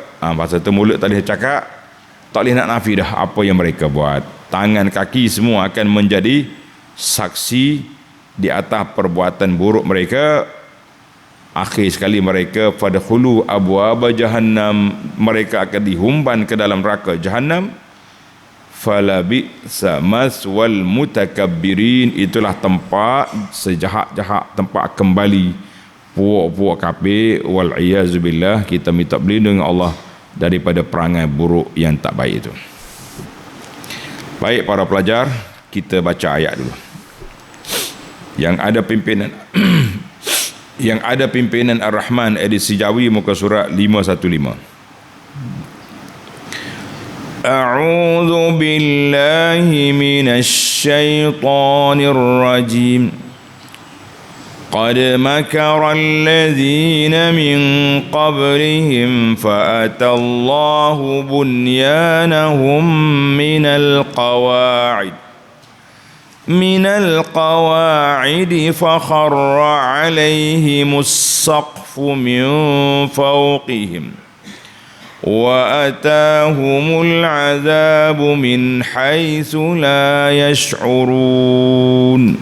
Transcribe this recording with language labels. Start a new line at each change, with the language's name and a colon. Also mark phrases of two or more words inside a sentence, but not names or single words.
Malay: Masa tu mulut tak boleh cakap, tak boleh nak nafi dah apa yang mereka buat. Tangan kaki semua akan menjadi saksi di atas perbuatan buruk mereka. Akhir sekali mereka
Arabic: فادخلوا أبواب جهنم,
Malay: mereka akan dihumban ke dalam neraka jahannam.
Arabic: فلبئس مثوى المتكبرين,
Malay: itulah tempat sejahat-jahat tempat kembali puak-puak kafir.
Arabic: والعياذ بالله,
Malay: kita minta berlindung dengan Allah daripada perangai buruk yang tak baik itu. Baik para pelajar, kita baca ayat dulu. Yang ada pimpinan yang ada pimpinan Ar-Rahman edisi Jawi, muka surat 515.
Arabic: أعوذ بالله من الشيطان الرجيم. قد مكر الذين من قبلهم فأتى الله بنيانهم من القواعد من القواعد فخر عليهم السقف من فوقهم وأتاهم العذاب من حيث لا يشعرون